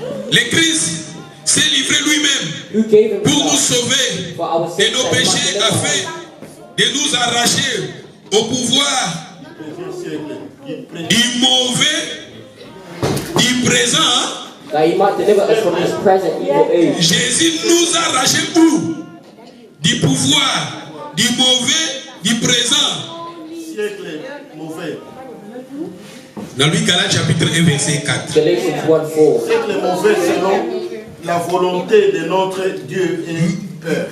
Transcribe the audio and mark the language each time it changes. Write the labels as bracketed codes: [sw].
[fr] Le Christ s'est livré lui-même pour nous sauver de nos péchés afin de nous arracher au pouvoir du mauvais, du présent. [en] That he might deliver us from this present evil age. [fr] Jésus nous a arrachés où? Du pouvoir, du mauvais, du présent. Siècle mauvais. Dans lui, Galates chapitre 1 verset 4. [en] Galatians 1:4. [fr] Siècle mauvais selon la volonté de notre Dieu et Père.